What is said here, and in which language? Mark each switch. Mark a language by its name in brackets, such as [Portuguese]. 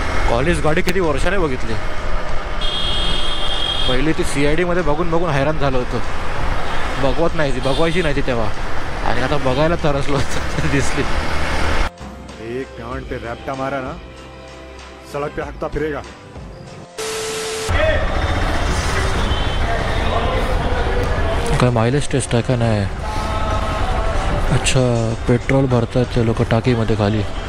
[Marathi] College गाडी किती वर्षाने बघितली। पहिली ती CID मध्ये बघून बघून हैराण झालो होतो। बघवत नाही ती, बघवायची नाही ती तेव्हा, आणि आता बघायला तरसलो दिसली। [Hindi] एक गांड पे रैप्टा मारा ना, सड़क पे हकता फिरेगा। [Marathi] काय माइलेज टेस्ट आहे का नाही? अच्छा, पेट्रोल भरतात ते लोक टाकीमध्ये खाली।